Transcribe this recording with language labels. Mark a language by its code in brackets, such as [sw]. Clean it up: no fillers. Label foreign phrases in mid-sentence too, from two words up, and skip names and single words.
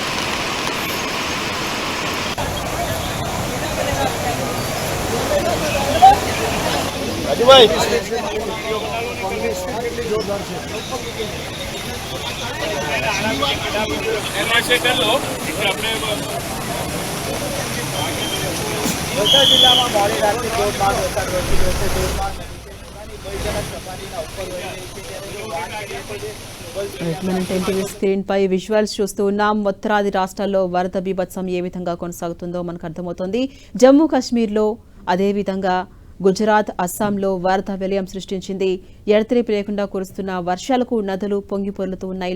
[gu] રાજુભાઈ વલસાડ જિલ્લામાં મોડી રાતથી ધોધમાર વરસાદ વરસી રહ્યો છે. ધોધમાર નદી ભયજનક સપાટીના ઉપર વહી રહી છે ત્યારે [te] మనం ఎన్టీవీ స్క్రీన్ పై విజువల్స్ చూస్తూ ఉన్నాం. ఉత్తరాది రాష్ట్రాల్లో వరద బీభత్సం ఏ విధంగా కొనసాగుతుందో మనకు అర్థమవుతోంది. జమ్మూ కాశ్మీర్లో అదేవిధంగా గుజరాత్, అస్సాంలో వరద విలయం సృష్టించింది. ఎడతెరిపి లేకుండా కురుస్తున్న వర్షాలకు నదులు పొంగిపొర్లుతూ ఉన్నాయి.